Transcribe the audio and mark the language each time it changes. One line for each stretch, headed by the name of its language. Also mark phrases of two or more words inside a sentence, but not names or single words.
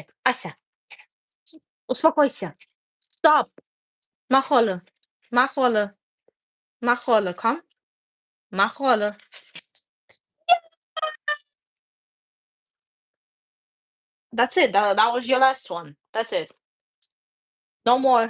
Russian: Ася, успокойся.
German: Stop. Macholle. Macholle. Macholle, komm. Macholle.
English: That's it. That was your last one. That's it. No more.